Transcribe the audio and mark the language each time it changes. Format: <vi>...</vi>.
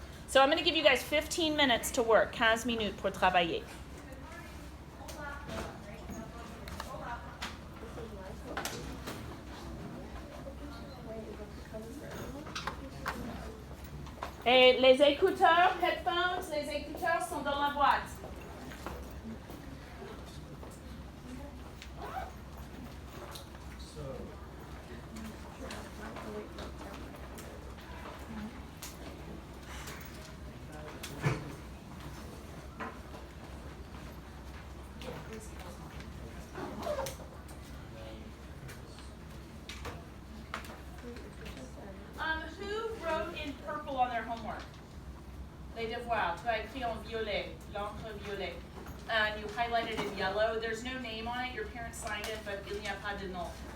<en>So I'm going to give you guys 15 minutes to work.</en> <fr>15 minutes pour travailler. Et les écouteurs, headphones, les écouteurs sont dans la boîte.</fr> <en>Who wrote in purple on their homework?</en> <fr>Les devoirs. Tu as écrit en violet, l'encre violet.</fr> <en>And you highlighted in yellow. There's no name on it. Your parents signed it, but</en> <fr>il n'y a pas de nom.</fr>